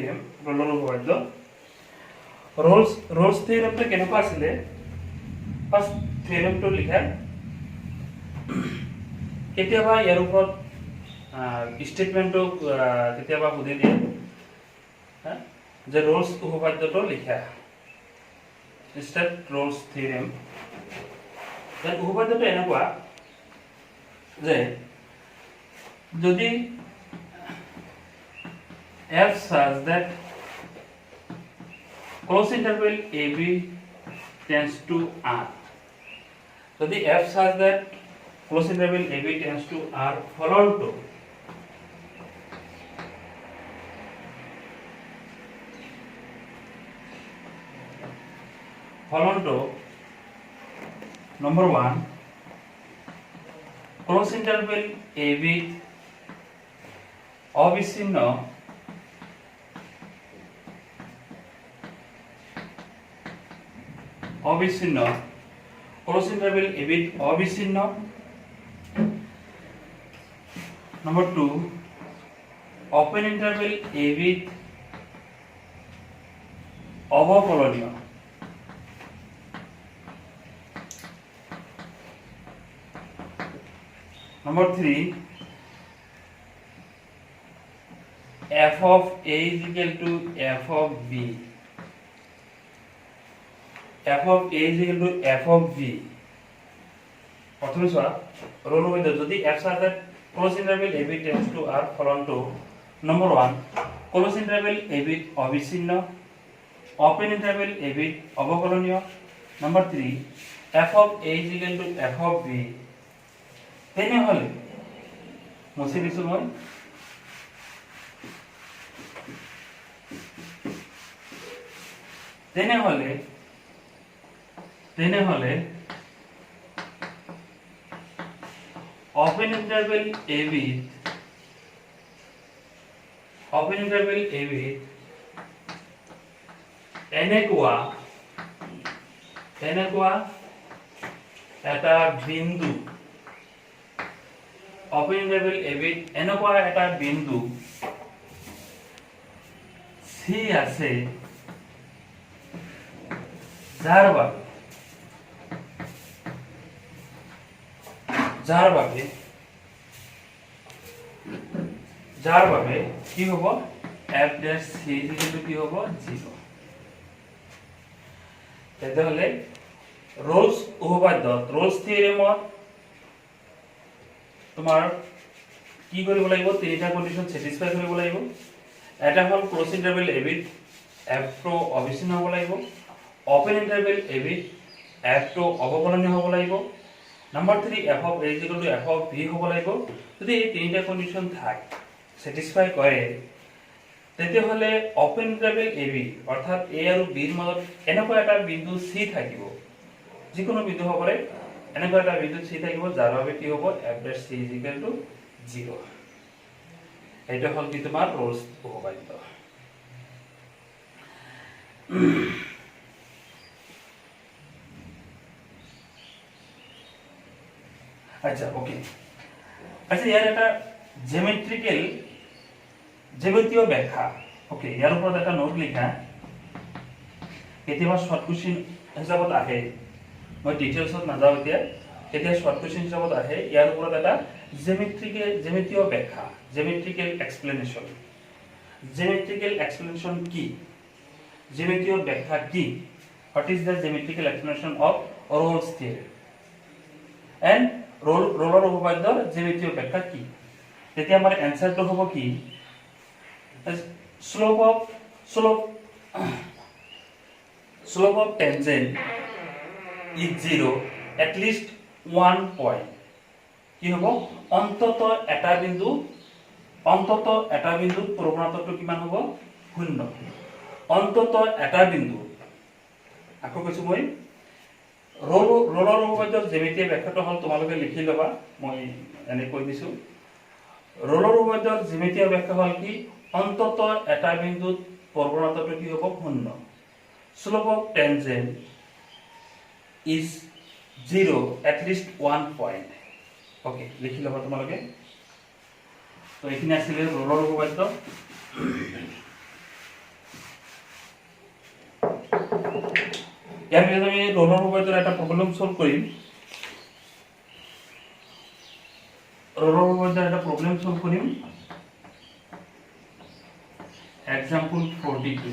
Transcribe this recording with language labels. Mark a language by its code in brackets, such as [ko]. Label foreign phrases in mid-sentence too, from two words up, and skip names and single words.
[as] থিওরেমটো কেনেকুৱা আছিল ফাৰ্স্ট থিওৰেমটো লিখা কেতিয়াবা ইয়াৰ ওপৰত স্টেটমেন্টটো কেতিয়াবা বুজি দিয়ে যে রোলস উপপাদ্যটো লিখা [en] state Rolle's theorem then [as] উপপাদ্যটো এনেকুৱা যে যদি [en] f such that close interval AB tends to R. So the f such that close interval AB tends to R followed to number 1 close interval AB অবিচ্ছিন্ন close interval AB অবিচ্ছিন্ন number 2 open interval AB অবকলনীয় নাম্বার 3 f of A is equal to f of B f of A is equal to f of B [as] প্রথমে সোয়া রোল হইতো যদি [en] f such that close interval AB tends to R following to number 1 close interval AB অবিচ্ছিন্ন open interval AB অবকলনীয় number 3 f of A is equal to f of B [as] তেনে হলে মুছি দিছো মই তেনে হলে [en] open interval AB [as] এনেকুৱা এটা বিন্দু [en] open interval AB [as] এনেকুৱা এটা বিন্দু C আছে যার বাবে কি হব [en] f dash c [as] কি হব 0 তেতিয়াহলে রোলস উপপাদ্য রোলস থিওরেমত তোমাৰ কি কৰিব লাগিব তিনিটা [en] condition satisfy [as] কৰিব লাগিব এটা হল [en] close interval AB [as] f টো অবিচ্ছিন্ন হ'ব লাগিব [en] open interval AB [as] f টো অবকলনীয় হ'ব লাগিব [en] number 3 f of A is equal to f of B [as] হ'ব লাগিব যদি এই তিনিটা কন্ডিশন থাকে স্যাটিসফাই কৰে তেতিয়াহলে [en] open interval AB [as] অৰ্থাৎ A আৰু B ৰ মাজত এনেকুৱা এটা বিন্দু C থাকিব যিকোনো বিন্দু হ'ব পাৰে এনেকুৱা এটা বিন্দু C থাকিব যাৰ বাবে কি হ'ব [en] f dash c is equal to 0 [as] এটা হল কি তোমাৰ রোলস উপপাদ্য আচ্ছা ওকে আচ্ছা ইয়াৰ এটা জ্যামিতীয় ব্যাখ্যা ওকে ইয়াৰ ওপৰত এটা নোট লিখা কেতিয়াবা [en] short question [as] হিচাপত আহে মই ডিটেইলছত নাযাওঁ এতিয়া কেতিয়া [en] short question [as] হিচাপত আহে ইয়াৰ ওপৰত এটা জ্যামিতীয় ব্যাখ্যা, [en] geometrical explanation. geometrical explanation [as] কি? জ্যামিতীয় ব্যাখ্যা কি? [en] What is the geometrical explanation of Rolle's theory and [as] রোলার উপপাদ্যৰ জ্যামিতীয় ব্যাখ্যা কি? তেতিয়া আমাৰ এনসারটো হ'ব কি? [en] slope of tangent is 0 at least 1 point. [as] কি হ'ব? অন্তত এটা বিন্দু প্ৰৱণতাটো কিমান হ'ব? 0। অন্তত এটা বিন্দু, আকৌ কৈছো মই, ৰোলাৰ উপপাদ্যৰ জ্যামিতীয় ব্যাখ্যাটো হ'ল, তোমালোকে লিখি ল'বা, মই এনে কৈ দিছো। ৰোলাৰ উপপাদ্যৰ জ্যামিতীয় ব্যাখ্যা হ'ল কি? অন্তত এটা বিন্দুত প্ৰৱণতাটো কি হ'ব? 0। [en] slope of tangent is 0 at least 1 point. [as] ওকে, লিখি ল'বা তোমালোকে। তো এইখিনি আছিল ৰোলাৰ উপপাদ্য। ইয়াৰ পিছত আমি ৰোলাৰ উপপাদ্যৰ এটা প্ৰব্লেম সলভ কৰিম। এক্সাম্পল 42।